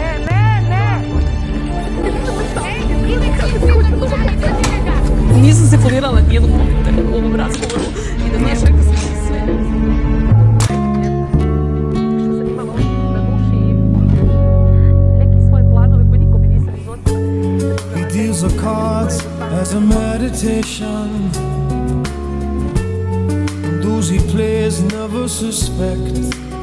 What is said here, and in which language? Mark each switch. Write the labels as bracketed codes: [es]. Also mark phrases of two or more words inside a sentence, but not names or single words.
[hr] Nisam se folirala nijednog momenta u ovom razgovoru i da znaš, rekla sam ti sve. Što sam imala na duši i neki svoje planove koje nikome nisam iznosila. [en] He deals the cards as a meditation. And those he plays never suspect.